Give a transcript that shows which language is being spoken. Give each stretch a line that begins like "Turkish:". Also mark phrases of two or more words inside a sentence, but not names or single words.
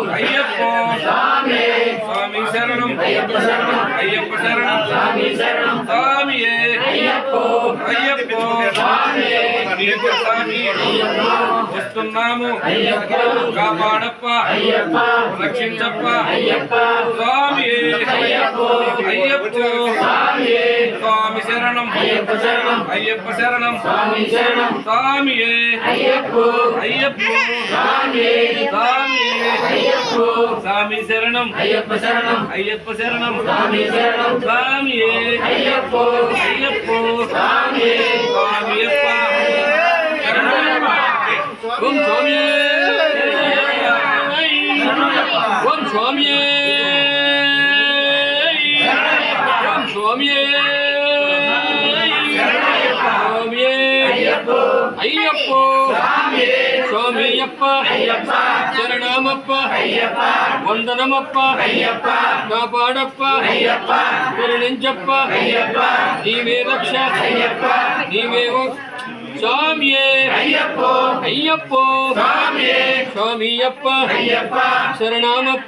Telugu: స్వామి శరణం అయ్యప్ప శరణం స్వామియే అయ్యప్పో నీకు సాటి వస్తున్నాము కాపాడప్ప రక్షించప్ప స్వామియే అయ్యప్పో స్వామి శరణం అయ్యప్ప శరణం స్వామియే అయ్యప్పో స్వామియే
Tamil: சாமி சரணம் ஐயப்ப சரணம் ஐயப்ப சரணம் சாமி சரணம் சாமியே ஐயப்போ ஐயப்போ சாமியே சுவாமியப்பா சரணமப்பா ஓம் சுவாமியே ஓம் சுவாமியே ஓம் சுவாமியே சுவாமியே ஐயப்போ ஐயப்போ சாமியே சுவாமியப்பா ஐயப்பா சரணமப்பா ஐயப்பா
Telugu: వందనమప్పా
Tamil: ஐயப்பா
Telugu: కాపాడప్పా
Tamil: ஐயப்பா
Telugu: కరుణించప్పా
Tamil: ஐயப்பா
Telugu: నీవే రక్ష
Tamil: ஐயப்பா
Telugu: నీవే స్వామియే
Tamil: ஐயப்போ
Telugu: అయ్యప్పో
Tamil: சாமியே
Telugu: స్వామియప్ప
Tamil: ஐயப்பா
Telugu: శరణమప్ప